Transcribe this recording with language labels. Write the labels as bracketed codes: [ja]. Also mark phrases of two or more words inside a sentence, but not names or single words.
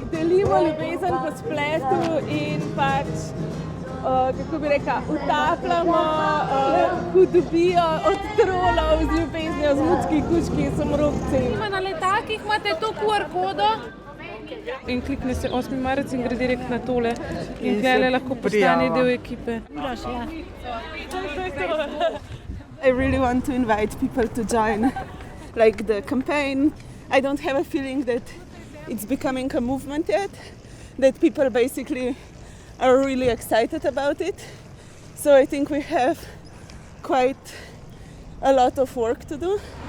[sl] Delimo ljubezen po spletu in pač, kako bi rekla, utapljamo hudobijo od trolov z ljubeznijo, z mucki, kučki in samorobci. Na letakih imate to QR kodo in klikne se 8. marec in gre direkt na tole in tele lahko postane del ekipe. [en] I really want to invite people to join like the campaign. I don't have a feeling that it's becoming a movement yet, that people basically are really excited about it. So I think we have quite a lot of work to do.